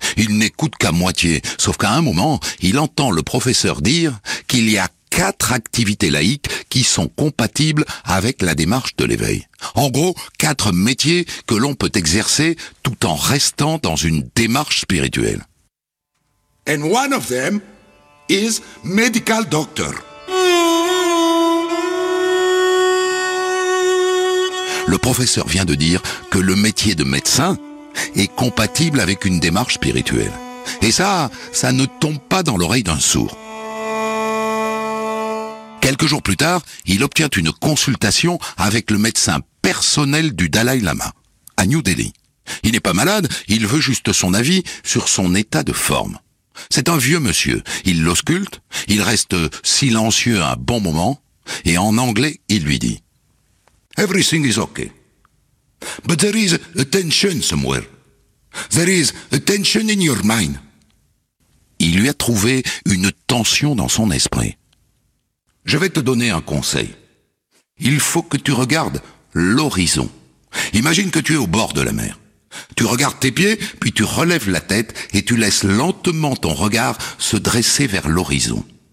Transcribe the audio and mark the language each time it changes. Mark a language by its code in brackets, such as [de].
[fr] Il n'écoute qu'à moitié, sauf qu'à un moment, il entend le professeur dire qu'il y a 4 activités laïques qui sont compatibles avec la démarche de l'éveil. En gros, 4 métiers que l'on peut exercer tout en restant dans une démarche spirituelle. [en] And one of them is medical doctor. [fr] Le professeur vient de dire que le métier de médecin est compatible avec une démarche spirituelle. Et ça ne tombe pas dans l'oreille d'un sourd. Quelques jours plus tard, il obtient une consultation avec le médecin personnel du Dalai Lama, à New Delhi. Il n'est pas malade, il veut juste son avis sur son état de forme. C'est un vieux monsieur. Il l'ausculte, il reste silencieux un bon moment, et en anglais, il lui dit [en] « Everything is okay. But there is a tension somewhere. There is a tension in your mind. » [fr] Il lui a trouvé une tension dans son esprit. « Je vais te donner un conseil. Il faut que tu regardes l'horizon. Imagine que tu es au bord de la mer. Tu regardes tes pieds, puis tu relèves la tête et tu laisses lentement ton regard se dresser vers l'horizon.